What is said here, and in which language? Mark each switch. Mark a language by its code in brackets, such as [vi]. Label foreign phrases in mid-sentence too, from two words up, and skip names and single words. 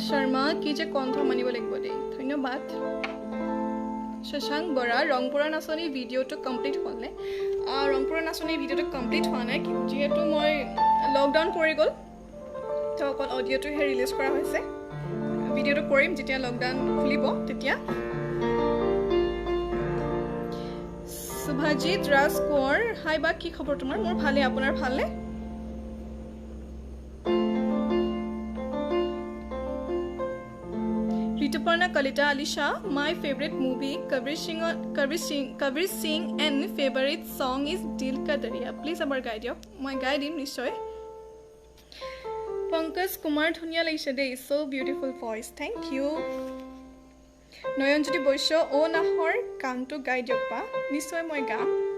[as] শৰ্মা কি যে কণ্ঠ মানিব লাগিব দেই ধন্যবাদ শশাংক বৰা ৰংপুৰা নাচনী ভিডিঅ'টো কমপ্লিট হ'লনে ৰংপুৰা নাচনী ভিডিঅ'টো কমপ্লিট হোৱা নাই যিহেতু মই লকডাউন পৰি গ'ল তো অকল অডিঅ'টোহে ৰিলিজ কৰা হৈছে ভিডিঅ'টো কৰিম যেতিয়া লকডাউন খুলিব তেতিয়া শুভাজিত ৰাজ কোঁৱৰ হাই বা কি খবৰ তোমাৰ মোৰ ভালে আপোনাৰ ভালনে ঋতুপৰ্ণা কলিতা আলিশা [en] my favorite movie Kabir Singh and favorite song is Dil Ka Darya [as] please আবাৰ গাই দিয়ক মই গাই দিম নিশ্চয় পংকজ কুমাৰ ধুনীয়া লাগিছে দেই [en] so beautiful voice thank you [as] নয়নজ্যোতি বৈশ্য ও নাহৰ গানটো গাই দিয়ক পা নিশ্চয় মই গাম